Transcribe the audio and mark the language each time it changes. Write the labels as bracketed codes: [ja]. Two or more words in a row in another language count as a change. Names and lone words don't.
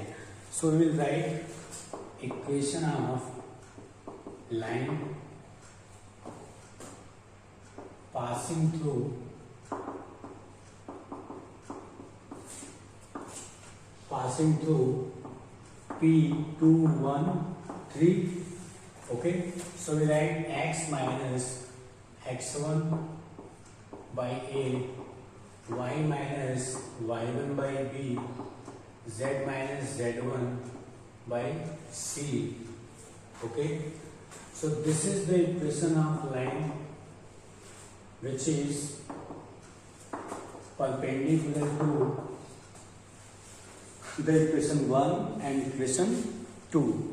[en] So we will write equation of line passing through P2, 1, 3. Okay, so we write x minus x1 by A, y minus y1 by B, z minus z1 by C. Okay, so this is the equation of line which is perpendicular to the equation 1 and equation 2.